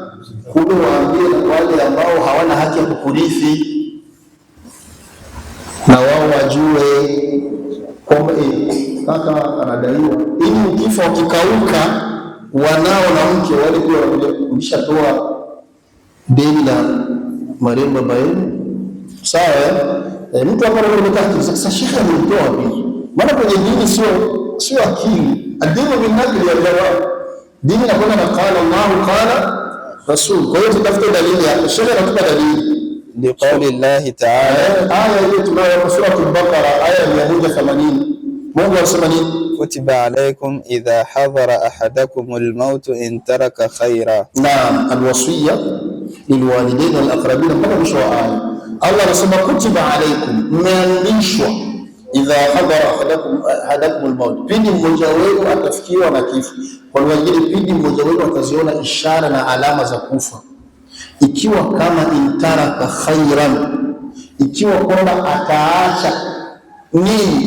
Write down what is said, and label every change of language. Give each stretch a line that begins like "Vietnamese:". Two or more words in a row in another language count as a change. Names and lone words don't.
Swahili: Kumbe waambie na wale ambao hawana haki ya kukurithi, na wao wajue kwamba kaka anadaiwa, ili ukifa ukikauka, wanao na mke wale pia wanakuja kulishatoa deni la marehemu baba yenu. Sawa? Mtu hapa anataka sasa, Sheikh ametoa wapi? Maana kwenye dini sio akili.
Arabic: الدين بالنقل
Swahili: ya jawab. Dini inakwenda na
Arabic: قال الله قال الرسول.
Swahili: Kwa hiyo tutafuta dalili hapo. Sheikh anatupa dalili.
Arabic: لقول الله تعالى
Swahili: Aya hiyo tunayo sura al-Baqara aya 180. Mungu anasema nini?
Arabic: كتب عليكم إذا حضر أحدكم الموت إن ترك خيرا. نعم، الوصية للوالدين والأقربين,
Swahili: mpaka mwisho wa aya. Allah anasema
Arabic: كتب عليكم,
Swahili: mmeandishwa,
Arabic: إذا حضر أحدكم الموت,
Swahili: pindi mmoja wenu atafikiwa na kifo. Kwa wengine, pindi mmoja wenu ataziona ishara na alama za kufa, ikiwa kama
Arabic: إن ترك خيرا,
Swahili: ikiwa kwamba ataacha nini?